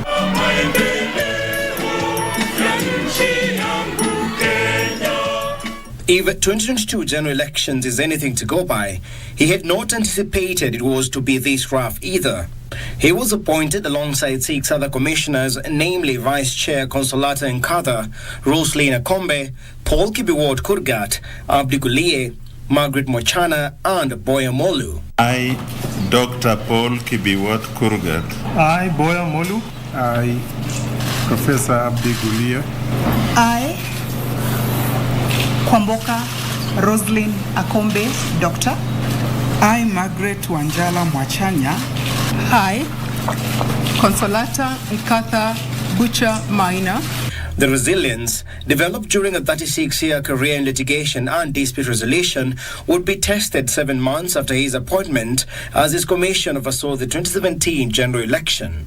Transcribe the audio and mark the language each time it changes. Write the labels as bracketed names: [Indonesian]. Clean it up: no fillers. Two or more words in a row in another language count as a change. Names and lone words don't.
[English] If 2022 general elections is anything to go by, he had not anticipated it was to be this rough either. He was appointed alongside 6 other commissioners, namely Vice Chair Consolata Nkatha, Roslyn Akombe, Paul Kibiwot Kurgat, Abdi Gulie, Margaret Mochana, and Boya Molu. I, Dr. Paul Kibiwot Kurgat. I, Boya Molu. I, Professor Abdi Gulie. I, Kwamboka Roslyn Akombe, Doctor. I, Margaret Wanjala Mwachanya. I, Consolata Nkatha Butcher Minor. The resilience developed during a 36-year career in litigation and dispute resolution would be tested 7 months after his appointment as his commission oversaw the 2017 general election.